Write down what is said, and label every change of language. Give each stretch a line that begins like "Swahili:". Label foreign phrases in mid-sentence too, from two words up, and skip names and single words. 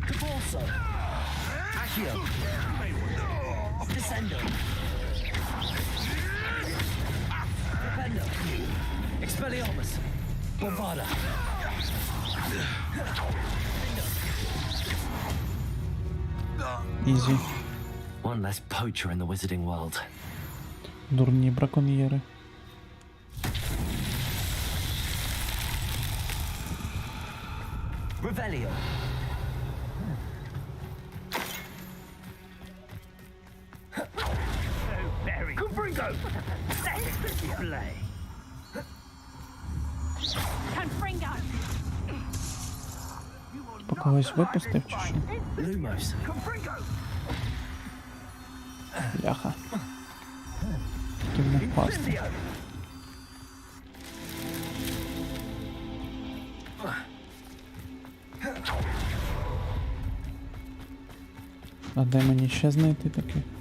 Ukrainian: Descendo. Rependo. Expelliarmus. Bovada. Ізі.
English: One less poacher in the wizarding world.
Ukrainian: Дурні браконьєри. Revelio. Confringo. Display. Confringo! По когось випустив чи що? Lumos. Бляха. Хотів не впасти. А де мені ще знайти таке?